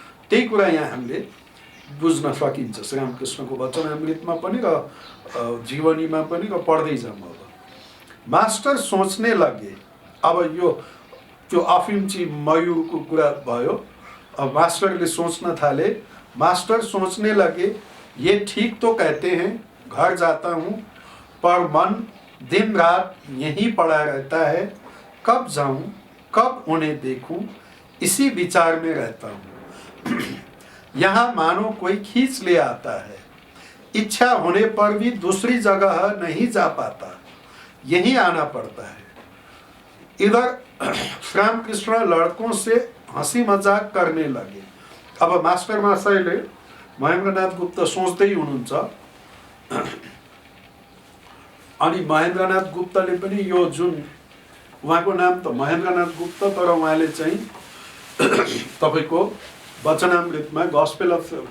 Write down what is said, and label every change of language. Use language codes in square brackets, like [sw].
[ne] त्यही कुरा यहाँ हामीले बुझ्न सकिन्छ श्रीरामकृष्णको वचनामृतमा पनि र जीवनीमा पनि र पढ्दै जाऊँ। [hi] अब मास्टर सोच्ने लगे, [ne] अब यो त्यो अफिमची मयूरको कुरा भयो। अब मास्टरले सोच्न थाले। [hi] मास्टर सोचने लगे, ये ठीक तो कहते हैं घर जाता हूँ पर मन दिन रात यहीं पड़ा रहता है, कब जाऊँ कब उन्हें देखूं इसी विचार में रहता हूँ। यहाँ मानो कोई खींच ले आता है, इच्छा होने पर भी दूसरी जगह नहीं जा पाता, यहीं आना पड़ता है। इधर श्रीरामकृष्ण लड़कों से हंसी मजाक करने लगे। [ne] अब मास्टर महाशयले महेन्द्रनाथ गुप्त सोच्दै हुनुहुन्छ अनि महेन्द्रनाथ गुप्तले पनि यो जुन उहाँको नाम त महेन्द्रनाथ गुप्त, तर उहाँले चाहिँ तपाईको वचनामृतमा गस्पेल अफ